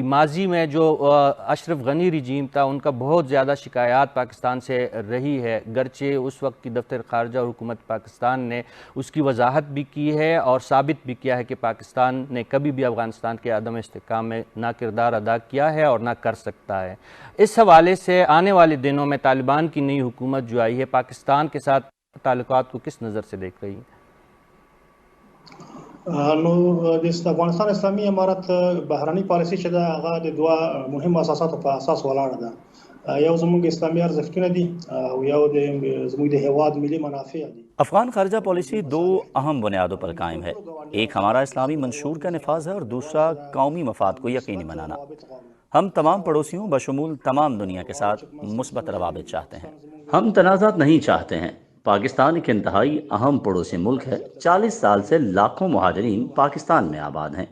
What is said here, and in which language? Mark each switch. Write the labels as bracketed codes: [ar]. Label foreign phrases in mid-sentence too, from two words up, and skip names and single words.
[ur] ماضی میں جو اشرف غنی رجیم تھا ان کا بہت زیادہ شکایات پاکستان سے رہی ہے، گرچہ اس وقت کی دفتر خارجہ اور حکومت پاکستان نے اس کی وضاحت بھی کی ہے اور ثابت بھی کیا ہے کہ پاکستان نے کبھی بھی افغانستان کے عدم استحکام میں نہ کردار ادا کیا ہے اور نہ کر سکتا ہے۔ اس حوالے سے آنے والے دنوں میں طالبان کی نئی حکومت جو آئی ہے پاکستان کے ساتھ تعلقات کو کس نظر سے دیکھ رہی ہے؟ [ps] نو د افغانستان اسلامي امارت بهرنۍ پالیسي چې دا هغه د دوه مهم اساساتو په اساس ولاړه ده، یو زموږ اسلامي ارزښتونه دي او یو زموږ د هیواد ملي منافع دي۔ [ur] افغان خارجہ پالیسی دو اہم بنیادوں پر قائم ہے، ایک ہمارا اسلامی منشور کا نفاذ ہے اور دوسرا قومی مفاد کو یقینی بنانا۔ ہم تمام پڑوسیوں بشمول تمام دنیا کے ساتھ مثبت روابط چاہتے ہیں، ہم تنازعات نہیں چاہتے ہیں۔ پاکستان ایک انتہائی اہم پڑوسی ملک ہے۔ 40 سال سے لاکھوں مہاجرین پاکستان میں آباد ہیں۔